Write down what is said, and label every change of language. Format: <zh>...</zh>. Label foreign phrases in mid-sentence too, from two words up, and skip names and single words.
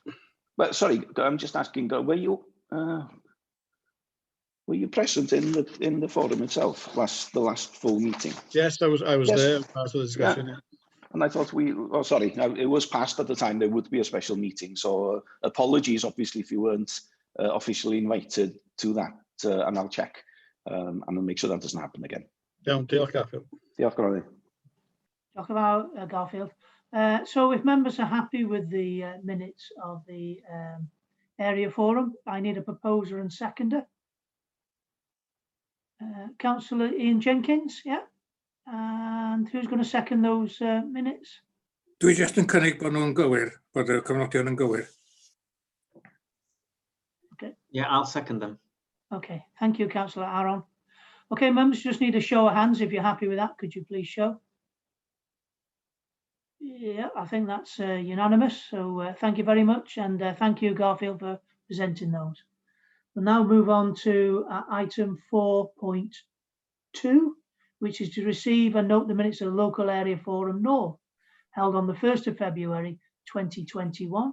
<en>But sorry, I'm just asking, were you present in the forum itself, the last full meeting? Yes, I was yes. There, part of the discussion. Yeah. And I thought sorry, it was passed at the time there would be a special meeting. So apologies, obviously, if you weren't officially invited to that, and I'll check and I'll make sure that doesn't happen again.</en> <cy>Diolch, Garfield. Diolch, Gronwy. Diolch yn fawr, Garfield.</cy> <en>So if members are happy with the minutes of the area forum, I need a proposer and seconder. Councillor Ian Jenkins, yeah. And who's going to second those minutes?</en> <cy>Dwi just yn cynnig bod nhw'n gywir, bod y cofnodion yn gywir.</cy> <en>Okay. Yeah, I'll second them. Okay, thank you, Councillor Aaron. Okay, members, just need a show of hands if you're happy with that. Could you please show? Yeah, I think that's unanimous. So thank you very much. And thank you, Garfield, for presenting those. We'll now move on to item 4.2, which is to receive and note the minutes of the Local Area Forum North, held on the 1st of February 2021.</en>